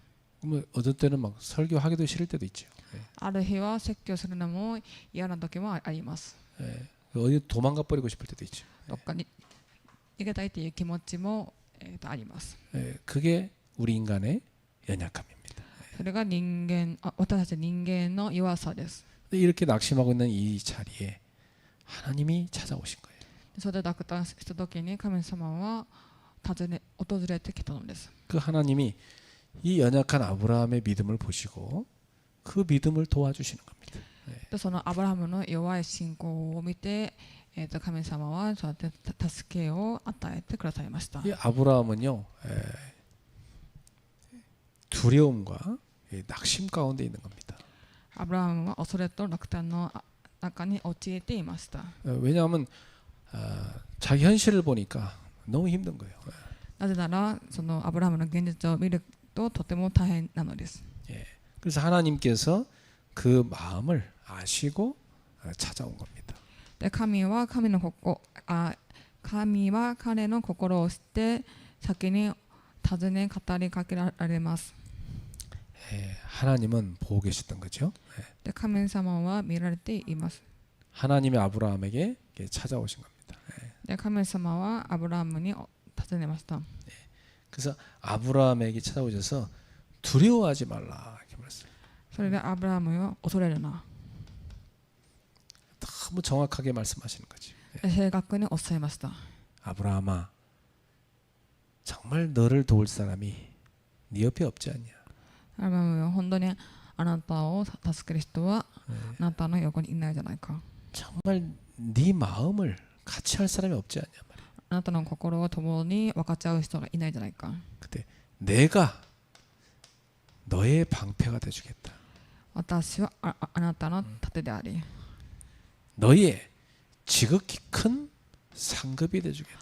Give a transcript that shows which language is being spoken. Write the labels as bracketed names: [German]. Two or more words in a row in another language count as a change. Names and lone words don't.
[Korean] 뭐 어떤 때는 막 설교하기도 싫을 때도 있죠. [Japanese] ある日は説教するのも嫌な時もあります。 [Korean] 어디 도망가 버리고 싶을 때도 있죠. [Japanese] どっかに逃げたいという気持ちも、あります。 [Korean] 그게 우리 인간의 연약함입니다. [Japanese] それが私たち人間の弱さです。 [Korean] 근데 이렇게 낙심하고 있는 이 자리에 하나님이 찾아오신 거예요. [Japanese] それで落胆した時に神様は訪れてきたのです。 [Korean] 그 하나님이 이 연약한 아브라함의 믿음을 보시고 그 믿음을 도와주시는 겁니다. [Japanese] でそのアブラハムの弱い信仰を見て、神様はそうやって助けを与えてくださいました。 [Korean] 이 아브라함은요 두려움과 낙심 가운데 있는 겁니다. [Japanese] アブラハムは恐れと落胆の中に陥っていました。 [Korean] 왜냐하면 자기 현실을 보니까 너무 힘든 거예요. [Japanese] なぜならそのアブラハムの現実を見るととても大変なのです。 [Korean] 그래서 하나님께서 그 마음을 아시고 찾아온 겁니다. [Japanese] で神は彼の心を知って先に尋ね語りかけられます。 [Korean] 하나님은 보고 계셨던 거죠. [Japanese] で神様は見られています。 [Korean] 하나님이 아브라함에게 찾아오신 겁니다. [Japanese] で神様はアブラハムに尋ねました。 [Korean] 그래서 아브라함에게 찾아오셔서 두려워하지 말라 이렇게 말했어요. [Japanese] それでアブラハムは恐れるな。 [Korean] 너무 정확하게 말씀하시는 거죠. [Japanese] 正確におっしゃいました。 [Korean] 아브라함아, 정말 너를 도울 사람이 네 옆에 없지 않냐? [Japanese] アブラハムは本当にあなたを助ける人はあなたの横にいないじゃないか。 [Korean] 정말 네 마음을 같이 할 사람이 없지 않냐 말이야. [Japanese] あなたの心を共に分かち合う人がいないじゃないか。 [Korean] 그때 내가 너의 방패가 돼주겠다. [Japanese] 私はあなたの盾であり、 [Korean] 너의 지극히 큰 상급이 돼주겠다.